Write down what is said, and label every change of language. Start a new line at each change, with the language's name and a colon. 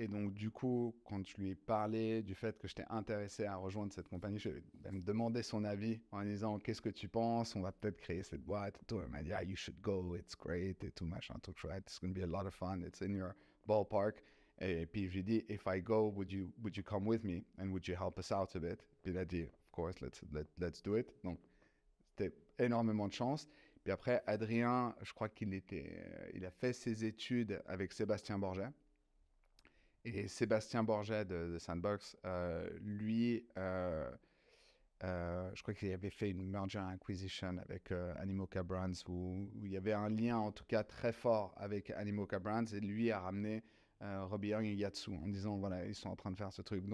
French: Et donc, du coup, quand je lui ai parlé du fait que j'étais intéressé à rejoindre cette compagnie, je lui ai demandé son avis en disant qu'est-ce que tu penses? On va peut-être créer cette boîte et tout. Elle m'a dit,
English: you should go, it's great
French: et tout, machin, tout chouette.
English: It's going to be a lot of fun. It's in your ballpark.
French: Et puis, je lui ai dit,
English: if I go, would you come with me and would you help us out a bit?
French: Puis il a dit,
English: of course, let's do it.
French: Donc, c'était énormément de chance. Puis après, Adrien, je crois il a fait ses études avec Sébastien Borget. Et Sébastien Borget de Sandbox, lui, je crois qu'il avait fait une merger acquisition avec Animoca Brands où il y avait un lien en tout cas très fort avec Animoca Brands, et lui a ramené Robbie Young et Yatsu en disant voilà, ils sont en train de faire ce truc.